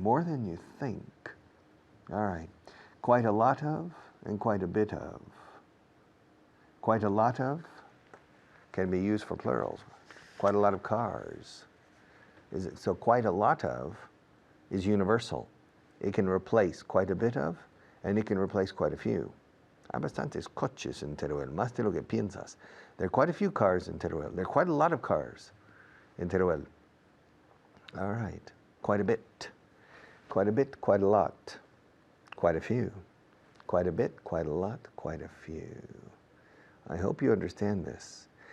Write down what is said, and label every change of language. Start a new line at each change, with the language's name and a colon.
English: More than you think. All right. Quite a lot of and quite a bit of. Quite a lot of can be used for plurals. Quite a lot of cars. So quite a lot of is universal. It can replace quite a bit of, and it can replace quite a few.
Spanish: Hay bastantes coches en Teruel, más de lo que piensas.
English: There are quite a few cars in Teruel. There are quite a lot of cars in Teruel. All right. Quite a bit. Quite a bit, quite a lot. Quite a few. Quite a bit, quite a lot, quite a few. I hope you understand this.